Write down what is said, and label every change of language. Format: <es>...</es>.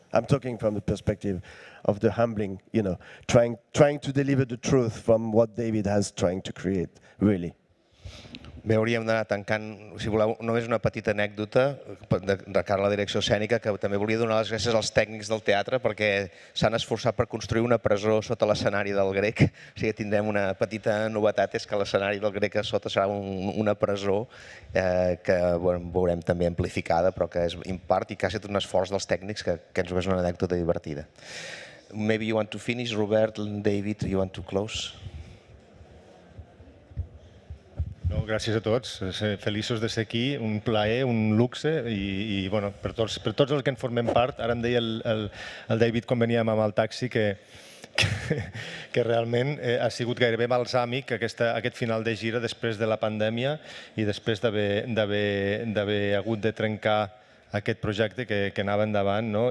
<en>I'm talking from the perspective of the humbling, trying to deliver the truth from what David has trying to create, really.</en> <ca>Bé, hauríem d'anar tancant, si voleu, només una petita anècdota de cara a la direcció escènica, que també volia donar les gràcies als tècnics del teatre perquè s'han esforçat per construir una presó sota l'escenari del Grec. O sigui, tindrem una petita novetat, és que l'escenari del Grec a sota serà una presó que veurem també amplificada, però que és en part i quasi tot un esforç dels tècnics que ens ho és una anècdota divertida.</ca> <en>Maybe you want to finish, Robert, David, you want to close?</en> <ca>No, gràcies a tots, feliços de ser aquí, un plaer, un luxe i bueno, per tots els que en formem part. Ara em deia el David quan veníem amb el taxi que realment ha sigut gairebé balsàmic aquest final de gira després de la pandèmia i després d'haver hagut de trencar aquest projecte que anava endavant, no?</ca>